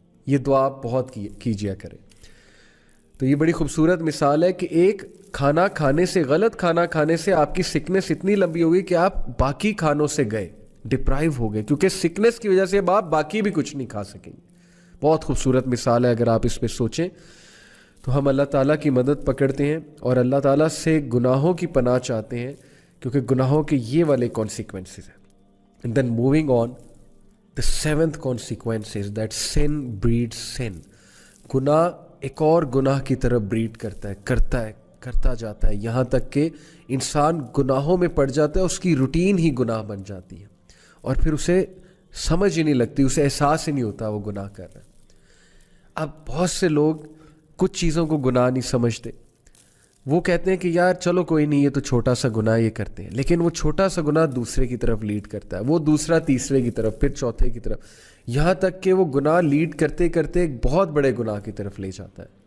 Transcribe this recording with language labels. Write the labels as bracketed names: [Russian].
[Urdu] یہ دعا بہت کیجیا کرے. تو یہ بڑی خوبصورت مثال ہے کہ ایک کھانا کھانے سے, غلط کھانا کھانے سے آپ کی سکنس اتنی لمبی ہو گئی کہ آپ باقی کھانوں سے گئے, ڈپرائیو ہو گئے, کیونکہ سکنس کی وجہ سے اب آپ باقی بھی کچھ نہیں کھا سکیں گے. بہت خوبصورت مثال ہے, اگر آپ اس پہ سوچیں تو ہم اللہ تعالیٰ کی مدد پکڑتے ہیں اور اللہ تعالیٰ سے گناہوں کی پناہ چاہتے ہیں, کیونکہ گناہوں کے یہ والے کانسیکوینسز ہیں. [English] And then moving on, the seventh consequence is that sin breeds sin. [Urdu] گناہ ایک اور گناہ کی طرف بریڈ کرتا جاتا ہے, یہاں تک کہ انسان گناہوں میں پڑ جاتا ہے, اس کی روٹین ہی گناہ بن جاتی ہے اور پھر اسے سمجھ ہی نہیں لگتی, اسے احساس ہی نہیں ہوتا وہ گناہ کر رہا ہے. اب بہت سے لوگ کچھ چیزوں کو گناہ نہیں سمجھتے, وہ کہتے ہیں کہ یار چلو کوئی نہیں, یہ تو چھوٹا سا گناہ یہ کرتے ہیں, لیکن وہ چھوٹا سا گناہ دوسرے کی طرف لیڈ کرتا ہے, وہ دوسرا تیسرے کی طرف, پھر چوتھے کی طرف, یہاں تک کہ وہ گناہ لیڈ کرتے کرتے ایک بہت بڑے گناہ کی طرف لے جاتا ہے.